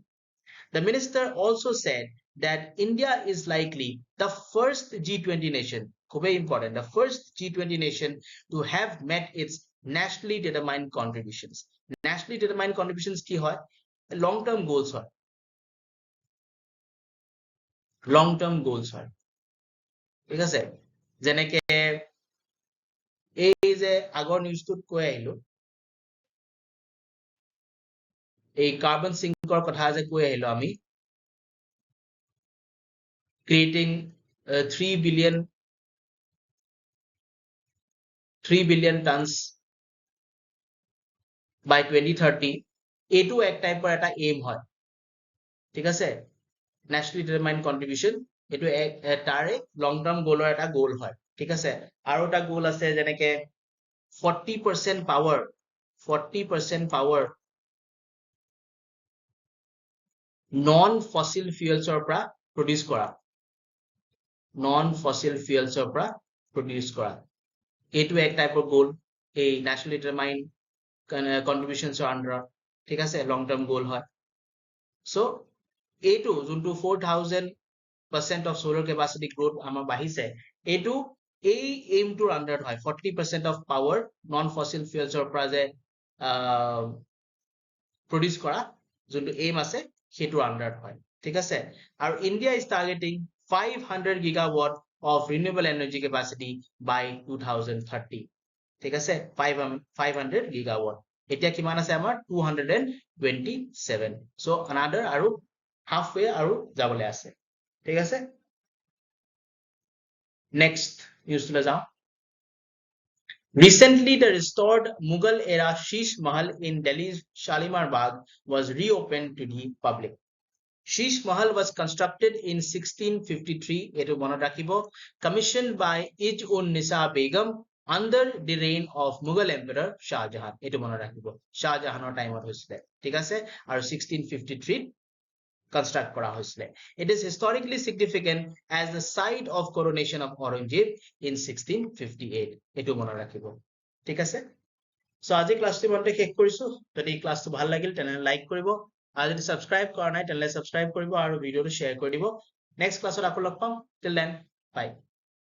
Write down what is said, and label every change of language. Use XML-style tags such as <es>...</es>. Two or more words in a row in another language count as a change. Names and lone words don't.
<en>The minister also said that India is likely the first G20 nation, very important, the first G20 nation to have met its nationally determined contributions. Nationally determined contributions</en> <as>কি হয়?</as> <en>Long term goals হয়. Long term goals হয়.</en> <as>ঠিক আছে? যেনেকে এই যে আগৰ নিউজটোত কৈ আহিলো, এই কাৰ্বন সিঙ্কৰ কথা যে কৈ আহিলো আমি,</as> <en>creating 3 billion tons by 2030,</en> <as>এইটো এক টাইপৰ এটা এম হয়, ঠিক আছে?</as> <en>nationally determined contribution,</en> <as>এইটো তাৰে</as> <en>long term goalৰ</en> <as>এটা গোল হয়, ঠিক আছে? আৰু এটা গোল আছে যেনেকে 40% পাৱাৰ</as> <en>non fossil fuelsৰ</en> <as>পৰা প্ৰডিউস কৰা, এইটো এক টাইপৰ গোল এই</as> <en>nationally determined contributionsৰ</en> <as>আন্ডাৰত, ঠিক আছে?</as> <en>long term goal</en> <as>হয়। সো এইটো যোনটো</as> <en>4000% of solar capacity growth</en> <as>আমাৰ বাঢ়িছে, এইটো এই এইমটোৰ আন্ডাৰত হয়।</as> <en>40% of power non fossil fuelsৰ</en> <as>পৰা যে প্ৰডিউস কৰা যোনটো এইম আছে সেইটোৰ আন্ডাৰত হয়, ঠিক আছে?</as> <en>আৰু ইণ্ডিয়া is targeting 500 gigawatt of renewable energy capacity by 2030,</en> <as>ঠিক আছে? 500 gigawatt, এতিয়া কিমান আছে আমাৰ 227,</as> <en>so another</en> <as>আৰু halfway আৰু যাবলৈ আছে, ঠিক আছে?</as> <en>Next news</en> <as>লৈ যাওঁ।</as> <en>Recently, the restored Mughal era Sheesh Mahal in Delhi's Shalimar Bagh was reopened to the public. Sheesh Mahal was constructed in 1653,</en> <as>এইটো মনত ৰাখিব,</as> <en>commissioned by Ij-un-Nisa Begum under the reign of Mughal Emperor Shah Jahan.</en> <as>এইটো মনত ৰাখিব, Shah Jahanৰ টাইমত হৈছিল, ঠিক আছে? আৰু 1653 কনষ্ট্ৰাক্ট কৰা হৈছিল.</as> <en>It is historically significant as the site of coronation of Aurangzeb in 1658.</en> <as>এইটো মনত ৰাখিব, ঠিক আছে? So আজি ক্লাসটো মতে শেষ কৰিছো। যদি ক্লাসটো ভাল লাগিল তেনে লাইক কৰিব, আৰু যদি সাবস্ক্ৰাইব কৰা নাই তেনে সাবস্ক্ৰাইব কৰিব আৰু ভিডিওটো শেয়াৰ কৰি দিব। নেক্সট ক্লাসত আকৌ লগ পাম।</as> <en>till then,</en> <as>বাই।</as>